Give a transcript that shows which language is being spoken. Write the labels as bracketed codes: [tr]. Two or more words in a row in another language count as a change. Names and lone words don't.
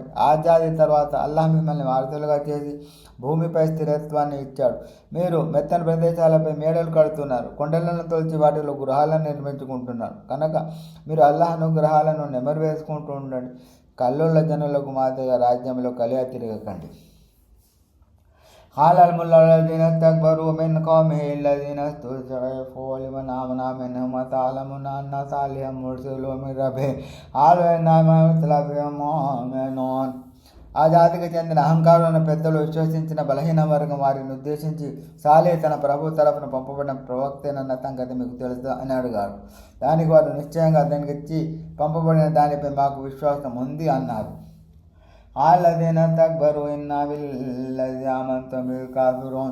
[te] ఆ జాతి తర్వాత అల్లాహ్ మిమ్మల్ని వారసులుగా చేసి భూమిపై స్థిరత్వాన్ని ఇచ్చాడు. మీరు మెత్తని ప్రదేశాలపై మేడలు కడుతున్నారు, కొండలను తొలిచి వాటిలో గృహాలను నిర్మించుకుంటున్నారు. కనుక మీరు అల్లాహ్ అనుగ్రహాలను నెమరు వేసుకుంటూ ఉండండి. కల్లోళ్ళ జనులకు మాదిరిగా రాజ్యంలో కలియ తిరగకండి. [ar] قال الملأ الذين استكبروا من قومه الذين استضعفوا لمن آمن منهم أتعلمون أن صالحا مرسل من ربه قالوا إنا معكم مؤمنون. [te] ఆ జాతికి చెందిన అహంకారులను పెద్దలు విశ్వసించిన బలహీన వర్గం వారిని ఉద్దేశించి సాలే తన ప్రభు తరఫున పంపబడిన ప్రవక్తేనన్న సంగతి మీకు తెలుసు అని అడిగారు. దానికి వారు నిశ్చయంగా అతనికి ఇచ్చి పంపబడిన దానిపై మాకు విశ్వాసం ఉంది అన్నారు. [ar] الذين استكبروا إنا بالذي آمنتم به كافرون.